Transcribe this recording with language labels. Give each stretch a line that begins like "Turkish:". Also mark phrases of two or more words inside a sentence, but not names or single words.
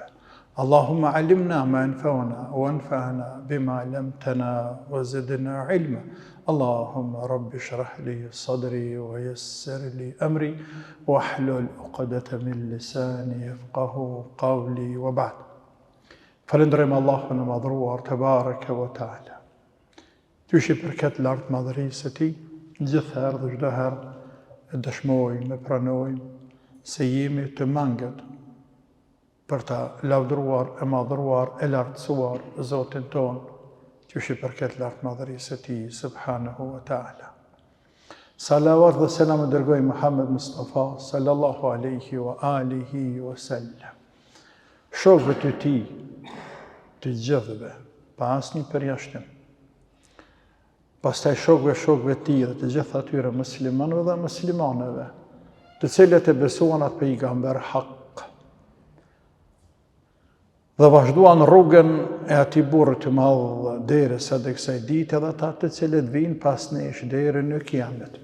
Arabic: اللهم علمنا ما ينفعنا وانفعنا بما علمتنا وزدنا علما. اللهم رب اشرح لي صدري ويسر لي أمري واحلل عقدة من لساني يفقه قولي وبعد.
Albanian: Falënderojmë Allahun e madhruar
Arabic: تبارك وتعالى.
Albanian: Qysh I përket lartë madhërisë së Tij, gjithherë dhe çdo herë e dëshmojmë, e pranojmë se jemi të mangët për ta lavdruar, e madhruar, e lartësuar Zotin ton, qysh I përket lartë madhërisë së Tij
Arabic: سبحانه وتعالى.
Albanian: Salavat dhe selam e dërgoj Muhammed Mustafa
Arabic: صلى الله عليه وآله وسلم.
Albanian: Shokëve të Tij, të gjithëve, pa asnjë përjashtim. Pastaj shokëve të Tij dhe të gjithë atyre muslimanëve dhe muslimaneve, të cilët e besuan atë pejgamber hak dhe vazhduan rrugën e atij burri të madh derisa te kësaj dite dhe ata të cilët vijnë pas nesh deri në kiamet.